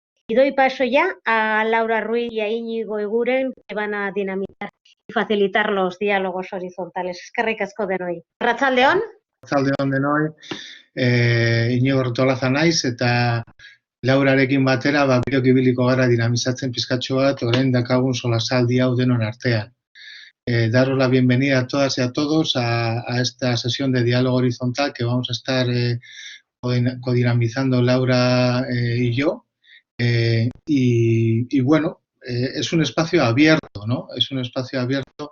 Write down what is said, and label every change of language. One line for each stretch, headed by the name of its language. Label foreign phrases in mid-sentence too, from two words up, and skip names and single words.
Spanish: Y doy paso ya a Laura Ruiz y a Íñigo Eguren, que van a dinamizar y facilitar los diálogos horizontales.
Basque: Eskerrik asko denoi. Arratsaldeon. Arratsaldeon denoi, Inigo Ortolaza naiz, eta Laurarekin batera, biok ibiliko gara dinamizatzen pizkatxo bat, orain dakagun solasaldi hau denon artean.
Spanish: Daros la bienvenida a todas y a todos a esta sesión de diálogo horizontal que vamos a estar codinamizando Laura y yo. Y bueno, es un espacio abierto, ¿no? Es un espacio abierto.